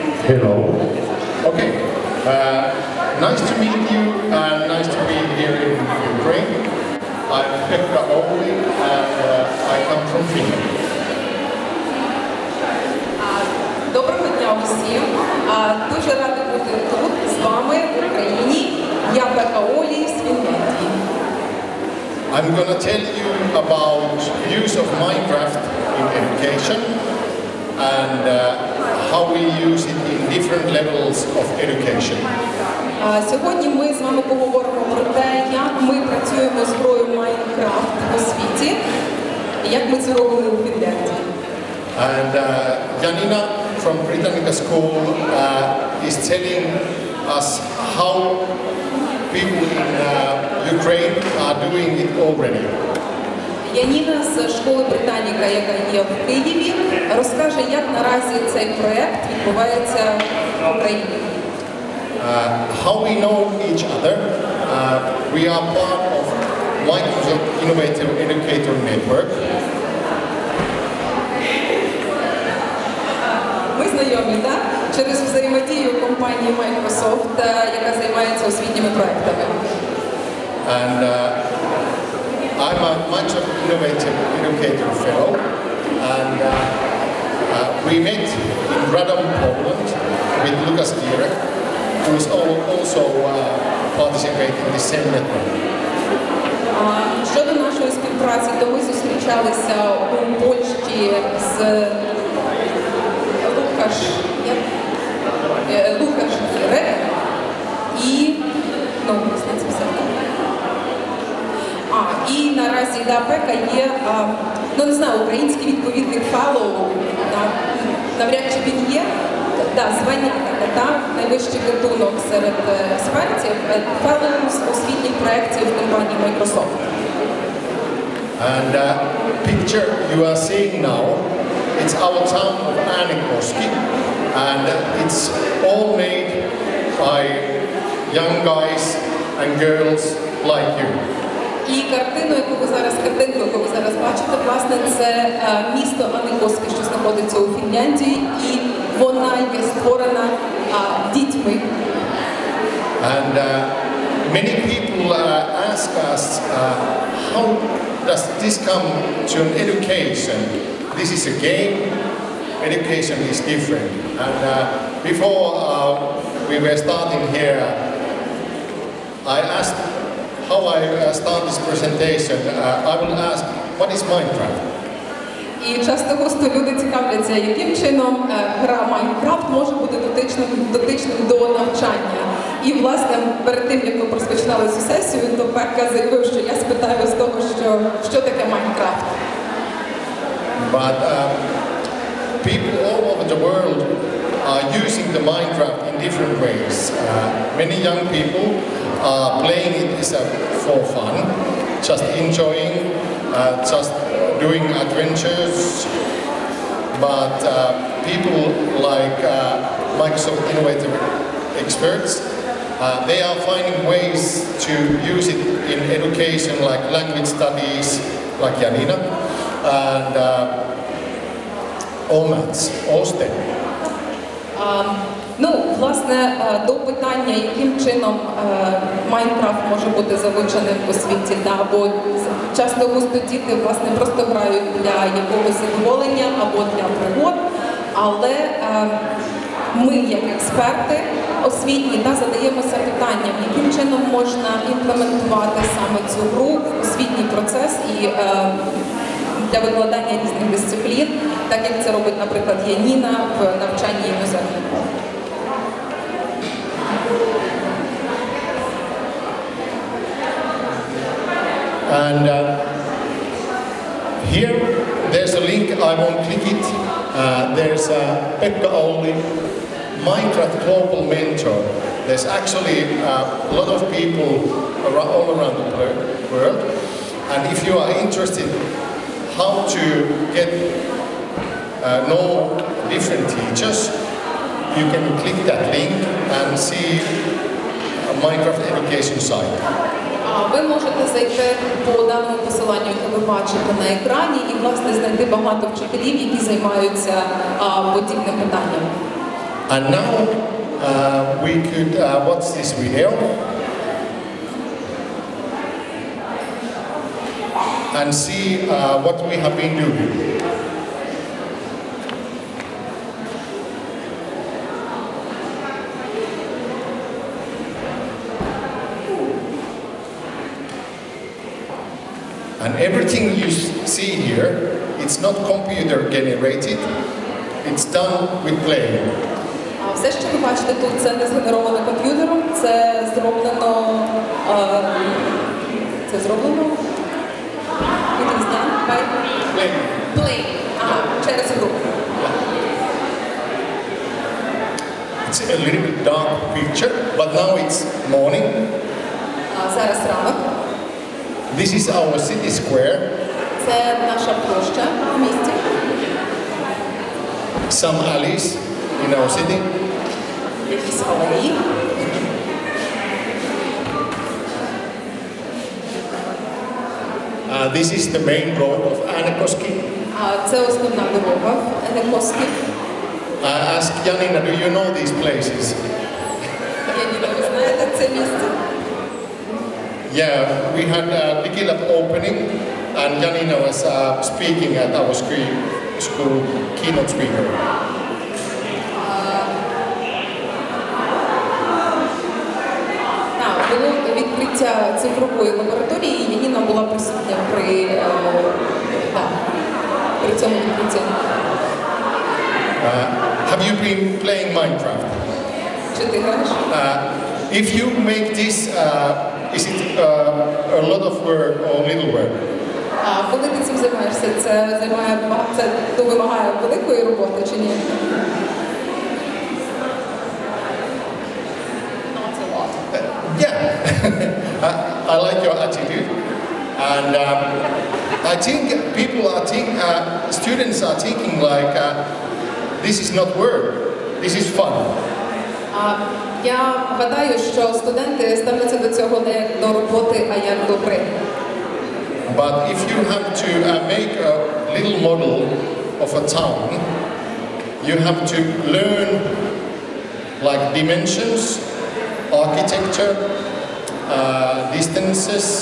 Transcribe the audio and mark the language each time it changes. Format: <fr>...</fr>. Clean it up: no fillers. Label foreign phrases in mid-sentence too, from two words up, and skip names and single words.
<en>Hello. Okay. Nice to meet you and nice to be here in Ukraine. I'm Pekka Oulі and I come from Finland.</en> <uk>Доброго дня усім. Дуже рада бути тут з вами в Україні. Я Пекка Оулі з Фінляндії.</uk> <en>I'm going to tell you about use of Minecraft in education and how we use it in different levels of education.</en> <uk>Сьогодні ми з вами поговоримо про те, як ми працюємо з грою Minecraft у світі, і як ми це робимо у Фінляндії.</uk> <en>And Janina from Britannica School is telling us how people in Ukraine are doing it already.</en> <uk>Яніна з школи Британіка, яка є в Києві, розкаже, як наразі цей проєкт відбувається в Україні.</uk> <en>How we know each other. We are part of Microsoft Innovative Educator Network.</en> <uk>Ми знайомі, так? Через взаємодію компанії Microsoft, яка займається освітніми проектами.</uk> <en>And I'm a Microsoft Innovative Educator Fellow. And we met in Radom, Poland with Lukas Gierek, who is also participating in the same network.</en> <uk>Щодо нашої співпраці, то ми зустрічалися у Польщі з Лукаш Гірек і і наразі Пекка є, не знаю, український відповідник феллоу, навряд чи він є, звання таке, найвищий гатунок серед експертів, феллоу з освітніх проєктів компанії Microsoft.</uk> <en>And picture you are seeing now, it's our town of Äänekoski, and it's all made by young guys and girls like you.</en> <uk>І картинку, яку ви зараз бачите, власне, це місто Äänekoski, що знаходиться у Фінляндії, і вона є створена дітьми.</uk> <en>And many people ask us, how does this come to an education? This is a game, education is different. And before we were starting here, I asked how I start this presentation. I will ask, what is Minecraft?</en> <uk>І часто-густо люди цікавляться, яким чином гра Minecraft може бути дотичним до навчання. І, власне, перед тим, як ми розпочинали цю сесію, то Пекка заявив, що я спитаю з того, що таке Minecraft.</uk> <en>But people all over the world are using the Minecraft in different ways. Many young people are playing it for fun, just enjoying, just doing adventures. But people like Microsoft Innovative Experts, they are finding ways to use it in education, like language studies, like Janina, and all maths, all STEM.</en> <uk>Власне, до питання, яким чином Майнкрафт може бути залученим у світі, бо часто-густо діти, власне, просто грають для якогось задоволення або для пригод, але ми, як експерти освітні, задаємося питанням, яким чином можна імплементувати саме цю гру в освітній процес і для викладання різних дисциплін, так як це робить, наприклад, Яніна в навчанні іноземних мов.</uk> <en>And here, there's a link, I won't click it. There's Pekka Oulі, Minecraft Global Mentor. There's actually a lot of people all around the world. And if you are interested how to get know different teachers, you can click that link and see a Minecraft education site.</en> <uk>Ви можете зайти по даному посиланню, яке ви бачите на екрані, і, власне, знайти багато вчителів, які займаються подібним питанням.</uk> <en>And now we could watch this video and see what we have been doing. And everything you see here, it's not computer generated, it's done with play.</en> <uk>Все, що ви бачите тут, це не згенеровано комп'ютером, це зроблено...</uk> <en>Play.</en> <uk>Через гру.</uk> <en>It's a little bit dark picture, but now it's morning.</en> <uk>Зараз ранок.</uk> <en>This is our city square.</en> <uk>Це наша площа в місті.</uk> <en>Some alleys in our city.</en> <uk>Якісь алеї.</uk> <en>This is the main road of Äänekoski.</en> <uk>Це основна дорога в Äänekoski.</uk> <en>Ask Janina, do you know these places? Janina,</en> <uk>ви знаєте це місце?</uk> <en>Yeah, we had a Digilab opening and Janina was speaking at our school keynote speaker.</en> <uk>Було відкриття цифрової лабораторії, і Яніна була присутня при цьому відкритті.</uk> <en>Have you been playing Minecraft?</en> <uk>Чи ти граєш?</uk> <en>If you make this, is it a lot of work or little work?</en> <uk>Коли ти цим займаєшся, це вимагає великої роботи чи ні?</uk> <en>Yeah, I like your attitude, and I think people are students are thinking like, this is not work, this is fun.</en> <uk>Я гадаю, що студенти ставляться до цього не як до роботи, а як до гри.</uk> <en>But if you have to make a little model of a town, you have to learn like dimensions, architecture, distances.</en>